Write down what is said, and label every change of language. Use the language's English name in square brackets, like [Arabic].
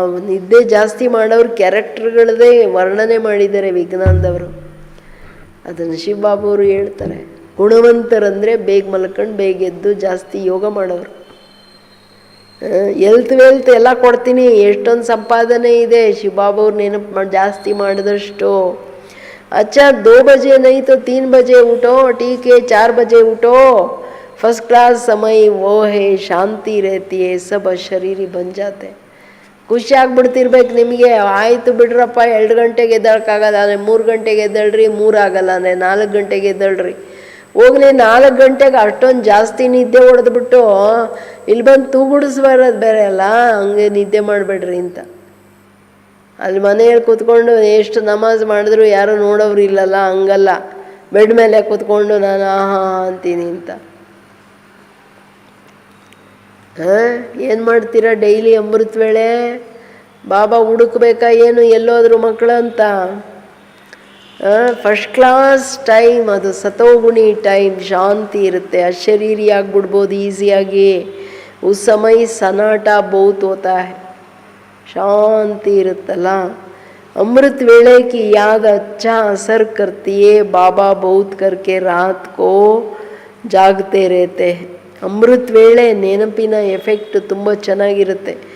[Kannada] ನಿದ್ದೆ ಜಾಸ್ತಿ ಮಾಡೋರು ಕ್ಯಾರೆಕ್ಟರ್ಗಳದೇ ವರ್ಣನೆ ಮಾಡಿದ್ದಾರೆ ವಿಜ್ಞಾನದವರು. ಅದನ್ನು ಶಿವಬಾಬಾವರು ಹೇಳ್ತಾರೆ. ಗುಣವಂತರಂದರೆ ಬೇಗ ಮಲ್ಕೊಂಡು ಬೇಗ ಎದ್ದು ಜಾಸ್ತಿ ಯೋಗ ಮಾಡೋರು. ವೆಲ್ತ್ ಎಲ್ಲ ಕೊಡ್ತೀನಿ, ಎಷ್ಟೊಂದು ಸಂಪಾದನೆ ಇದೆ, ಶಿವಬಾಬಾವ್ರು ನೆನಪು ಜಾಸ್ತಿ ಮಾಡಿದಷ್ಟು. [Hindi] अच्छा 2 बजे नहीं तो 3 बजे उठो, ठीक है 4 बजे उठो, फर्स्ट क्लास समय वो है, शांति रहती है, सब शरीरी बन जाते. [Kannada] ಖುಷಿ ಆಗ್ಬಿಡ್ತಿರ್ಬೇಕು ನಿಮಗೆ. ಆಯಿತು ಬಿಡ್ರಪ್ಪ, 2 ಗಂಟೆಗೆ ಎದ್ದೇಳಕ್ಕಾಗಲ್ಲ ಅಂದರೆ 3 ಗಂಟೆಗೆ ಎದ್ದೇಳ್ರಿ, 3 ಆಗಲ್ಲ ಅಂದರೆ 4 ಗಂಟೆಗೆ ಎದ್ದೇಳ್ರಿ. ಹೋಗ್ಲಿ 4 ಗಂಟೆಗೆ ಅಷ್ಟೊಂದು ಜಾಸ್ತಿ ನಿದ್ದೆ ಹೊಡೆದ್ಬಿಟ್ಟು ಇಲ್ಲಿ ಬಂದು ತೂಗುಡಿಸ್ಬಾರದು ಬೇರೆ ಅಲ್ಲ, ಹಂಗೆ ನಿದ್ದೆ ಮಾಡಬೇಡ್ರಿ ಅಂತ. ಅಲ್ಲಿ ಮನೆಯಲ್ಲಿ ಕೂತ್ಕೊಂಡು ಎಷ್ಟು ನಮಾಜ್ ಮಾಡಿದ್ರು ಯಾರು ನೋಡೋರು ಇಲ್ಲಲ್ಲ, ಹಂಗಲ್ಲ. ಬೆಡ್ ಮೇಲೆ ಕೂತ್ಕೊಂಡು ನಾನು ಆಹಾ ಅಂತೀನಿ ಅಂತ. ಏನು ಮಾಡ್ತೀರಾ ಡೈಲಿ ಅಮೃತ ವೇಳೆ? ಬಾಬಾ ಹುಡುಕ್ಬೇಕಾ ಏನು ಎಲ್ಲೋದ್ರು ಮಕ್ಕಳು ಅಂತ? ಫಸ್ಟ್ ಕ್ಲಾಸ್ ಟೈಮ್ ಅದು, ಸತೋಗುಣಿ ಟೈಮ್, ಶಾಂತಿ ಇರುತ್ತೆ, ಅಶರೀರಿ ಆಗ್ಬಿಡ್ಬೋದು ಈಸಿಯಾಗಿ. [Hindi] ಉಸ್ ಸಮಯ ಸನಾಟ ಬಹುತ್ ಹೋತಾ ಹೈ, [Kannada] शांति ಇರುತ್ತಲ್ಲ. [Hindi] अमृत वेले की याद अच्छा असर करती है, बाबा बहुत करके रात को जागते रहते हैं. [Kannada] ಅಮೃತ ವೇಳೆ ನೆನಪಿನ ಎಫೆಕ್ಟ್ ತುಂಬ ಚೆನ್ನಾಗಿರುತ್ತೆ.